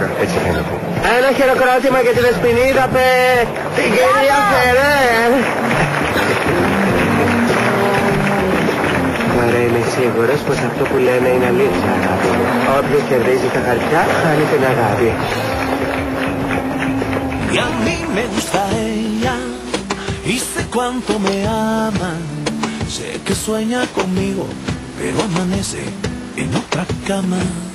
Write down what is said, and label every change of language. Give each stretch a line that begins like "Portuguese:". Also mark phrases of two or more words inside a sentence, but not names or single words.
Greek: Έτσι θέλω να πω. Ένα χειροκρότημα για τη Δεσποινίδα Πεκ. Την κυρία Φερέ. Τώρα είμαι σίγουρος πως αυτό που λένε είναι αλήθεια, αγάπη μου. Όποιος κερδίζει τα χαρτιά χάνει την αγάπη.
Spanish: Y a mí me gusta ella, y sé cuánto me ama. Sé que sueña conmigo, pero amanece en otra cama.